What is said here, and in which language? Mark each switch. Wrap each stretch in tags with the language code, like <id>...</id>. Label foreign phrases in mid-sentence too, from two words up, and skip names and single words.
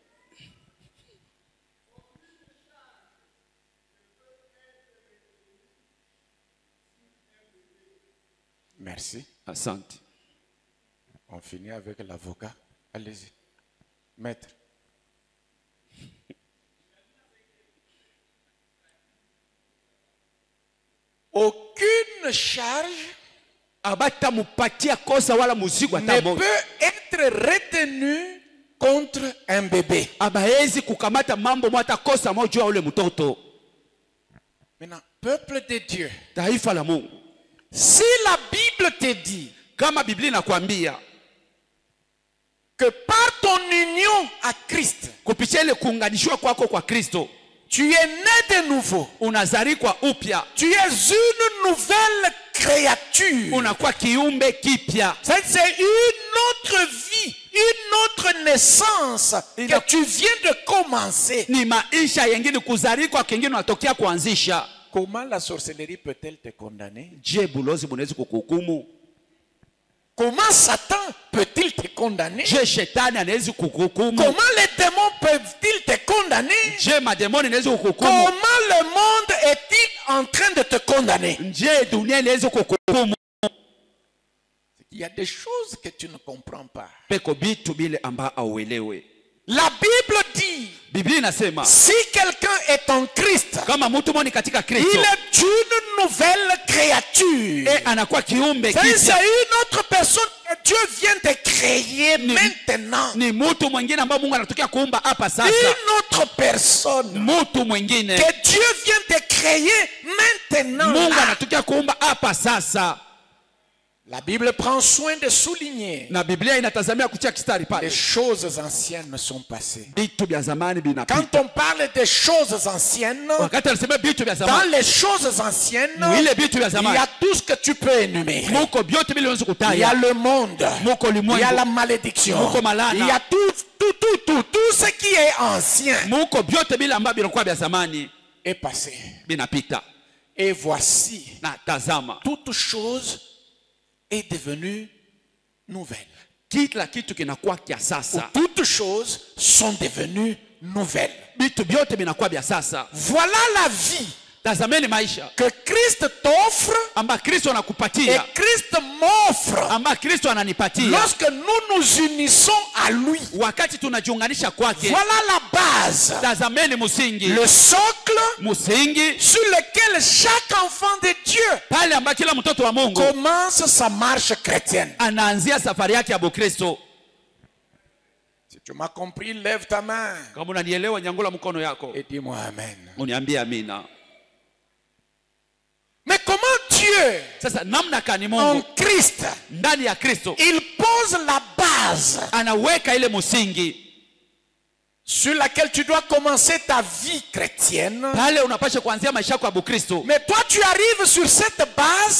<fr>Merci.</fr> <sw>Asante.</sw> <fr>On finit avec l'avocat. Allez-y. Maître. Aucune charge</fr> <sw>Abata mupatia kosa wala muzigo</sw> <fr>ne</fr> <sw>hata moja</sw> <fr>peut être retenue contre un bébé.</fr> <sw>abaezi kukamata mambo mwata kosa moja juu ya ule mtoto.</sw> <fr>Maintenant, peuple de Dieu,</fr> <sw>Taifa la Mungu,</sw> <fr>si la Bible te dit</fr> <sw>kama Biblia inakwambia</sw> <fr>que par ton union à Christ,</fr> <sw>kupitia ile kuunganishwa kwako kwa Kristo</sw> <fr>tu es né de nouveau,</fr> <sw>unazarikwa upya,</sw> <fr>tu es une nouvelle créature.</fr> <sw>unakuwa kiumbe kipya.</sw> <fr>C'est une autre vie, une autre naissance que tu viens de commencer.</fr> <sw>Ni maisha yengine kuzarikwa, kingine unatokea kuanzisha.</sw> <fr>Comment la sorcellerie peut-elle te condamner?</fr> <sw>Je, bulozi bunaweza kukuhukumu?</sw> <fr>Comment Satan peut-il te condamner?</fr> <sw>Je, shetani anaweza kukuhukumu?</sw> <fr>Comment les démons peuvent-ils te condamner?</fr> <sw>Je, mademoni inaweza kukuhukumu?</sw> <fr>Comment le monde est-il en train de te condamner?</fr> <sw>Je, dunia inaweza kukuhukumu?</sw> <fr>Il y a des choses que tu ne comprends pas.</fr> <sw>Peko bitu bile amba auelewe.</sw> <fr>La Bible dit,</fr> <sw>Biblia inasema</sw> <fr>si quelqu'un est en Christ,</fr> <sw>kama mtu mmoja katika</sw> <fr>il</fr> <sw>Kristo</sw> <fr>est une nouvelle créature.</fr> <sw>anakuwa kiumbe</sw> <fr>C'est</fr> <sw>kipya.</sw> <fr>une autre personne que Dieu vient de créer maintenant.</fr> <sw>Ni mtu mwingine ambaye Mungu anatokea kuumba hapa sasa.</sw> <fr>Une autre personne</fr> <sw>Mtu mwingine</sw> <fr>que Dieu vient de créer maintenant.</fr> <sw>Mungu</sw> <fr>Là.</fr> <sw>anatokea kuumba hapa sasa.</sw> <fr>La Bible prend soin de souligner</fr> <sw>Na Biblia inatazamia kutia kistari</sw> <fr>les</fr> <sw>pale.</sw> <fr>choses anciennes sont passées.</fr> <sw>Vitu vya zamani</sw> <fr>Quand</fr> <sw>vinapita.</sw> <fr>on parle des choses anciennes,</fr> <sw>Wakati anasema vitu vya</sw> <fr>dans</fr> <sw>zamani,</sw> <fr>les choses anciennes,</fr> <sw>mwile vitu vya</sw> <fr>il y</fr> <sw>zamani</sw> <fr>a tout ce que tu peux énumérer.</fr> <sw>muko vyote vile unaweza</sw> <fr>Il y a</fr> <sw>kutaja.</sw> <fr>le monde,</fr> <sw>Muko</sw> <fr>il y a</fr> <sw>limwengu,</sw> <fr>la malédiction,</fr> <sw>Muko malana.</sw> <fr>il y a tout ce qui est ancien</fr> <sw>muko vyote vile ambavyo vinakuwa vya zamani</sw> <fr>est passé.</fr> <sw>vinapita.</sw> <fr>Et voici,</fr> <sw>Na tazama,</sw> <fr>toute chose est devenue nouvelle.</fr> <sw>kila kitu kinakuwa kia</sw> <fr>Ou</fr> <sw>sasa.</sw> <fr>toutes choses sont devenues nouvelles.</fr> <sw>Vitu vyote vinakuwa vya sasa.</sw> <fr>Voilà la vie</fr> <sw>Tazameni maisha</sw> <fr>que Christ t'offre</fr> <sw>amba Kristo</sw> <fr>et</fr> <sw>anakupatia,</sw> <fr>Christ m'offre</fr> <sw>amba Kristo ananipatia</sw> <fr>lorsque nous nous unissons à lui.</fr> <sw>wakati tunajiunganisha kwake.</sw> <fr>Voilà la base,</fr> <sw>Tazameni musingi,</sw> <fr>le socle</fr> <sw>musingi</sw> <fr>sur lequel chaque enfant de Dieu</fr> <sw>pale amba kila mtoto wa Mungu</sw> <fr>commence sa marche chrétienne.</fr> <sw>anaanzia safari yake ya Bukristo.</sw> <fr>Si tu m'as compris, lève ta main</fr> <sw>Kama unanielewa, nyangula mkono yako</sw> <fr>et dis-moi amen.</fr> <sw>uniambie amina.</sw> <fr>Mais comment Dieu,</fr> <sw>Sasa namna kani</sw> <fr>en</fr> <sw>Mungu</sw> <fr>Christ,</fr> <sw>ndani ya Kristo</sw> <fr>il pose la base</fr> <sw>anaweka ile musingi</sw> <fr>sur laquelle tu dois commencer ta vie chrétienne.</fr> <sw>pale unapasha kuanzia maisha yako ya Bukristo.</sw> <fr>Mais toi tu arrives sur cette base</fr>